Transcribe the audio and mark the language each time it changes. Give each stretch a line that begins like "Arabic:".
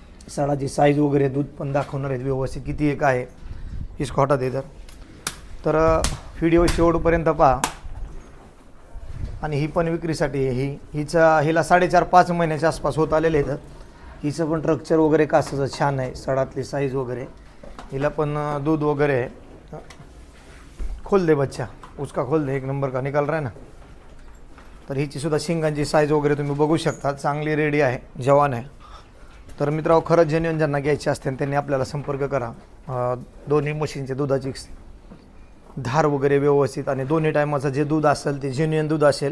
Marathi: सडाची size वगैरे दूध पण दाखवणार आहेत व्यवस्थित, किती एक आहे.
Hindi: इसको हटा दे
Marathi: तर व्हिडिओ शेवटपर्यंत पहा. आणि ही पण विक्रीसाठी आहे. हिला 4.5-5 महिन्याच्या आसपास होत आलेले आहेत. हिचं पण स्ट्रक्चर वगैरे कासाचं छान आहे, सडातली साईज वगैरे. हिला पण दूध वगैरे आहे.
Hindi: खोल दे बच्चा, उसका खोल दे, 1 नंबर का निकाल रहा है ना.
Marathi: तर हिची सुद्धा शिंगांची साईज वगैरे तुम्ही बघू शकता. चांगली रेडी आहे, जवान आहे. तर मित्रांनो, खरंच जेन्युइन ज्यांना घ्यायचे असते त्यांनी आपल्याला संपर्क करा. दोन्ही म्हशींच्या दुधाची धार वगैरे व्यवस्थित, आणि दोन्ही टायमाचं जे दूध असेल ते जेन्युइन दूध असेल.